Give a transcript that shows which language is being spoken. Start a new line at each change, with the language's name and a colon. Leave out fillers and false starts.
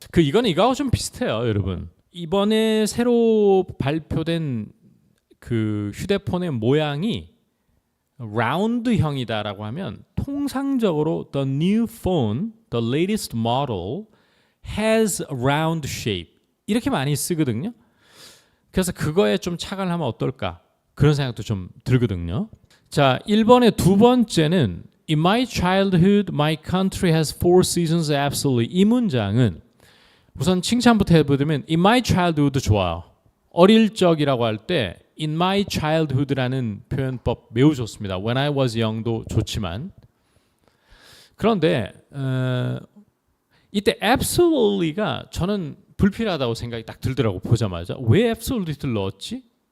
Korean: 이거는 이거하고 좀 비슷해요, 여러분. 이번에 새로 발표된 그 휴대폰의 모양이 라운드형이다라고 하면 통상적으로
English: the new phone, the latest model has a round shape
Korean: 이렇게 많이 쓰거든요. 그래서 그거에 좀 착안을 하면 어떨까 그런 생각도 좀 들거든요.
English: 자, 1번의 두 번째는 In my childhood, my country has four seasons absolutely.
Korean: 이 문장은 우선 칭찬부터 해보면
English: In my childhood
Korean: 좋아요. 어릴 적이라고 할 때
English: In my childhood
Korean: 라는 표현법 매우 좋습니다.
English: When I was young
Korean: 도 좋지만 그런데 이때 absolutely가 저는 불필요하다고 생각이 딱 들더라고 보자마자 왜 absolute를 넣었지?